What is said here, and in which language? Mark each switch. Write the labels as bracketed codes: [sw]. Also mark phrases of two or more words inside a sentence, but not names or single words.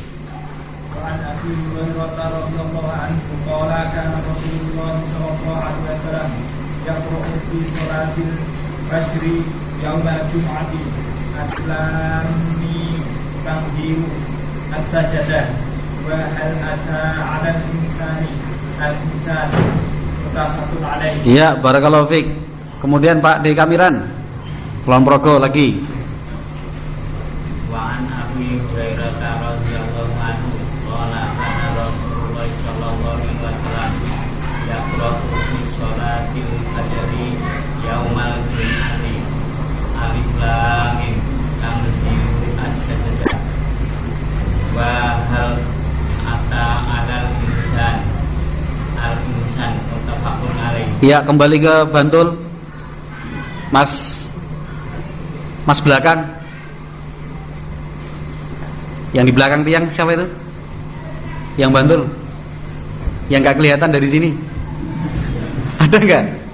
[ar] الفجر يوم الجمعة الم تنزيل السجدة وهل أتى على الإنسان الإنسان متفق عليه. [id] Iya, [ar] بارك الله فيك. [id] Kemudian Pak D Kamiran, Kulon Progo lagi. [ar] وعن أبي هريرة رضي الله عنه قال كان رسول الله صلى الله عليه وسلم يقرأ في صلاة الفجر يوم الجمعة الم تنزيل السجدة وهل أتى على الإنسان الإنسان متفق عليه. [id] Ya, kembali ke Bantul. Mas belakang. Yang di belakang tiang siapa itu? Yang Bantul. Yang gak kelihatan dari sini. Ada enggak?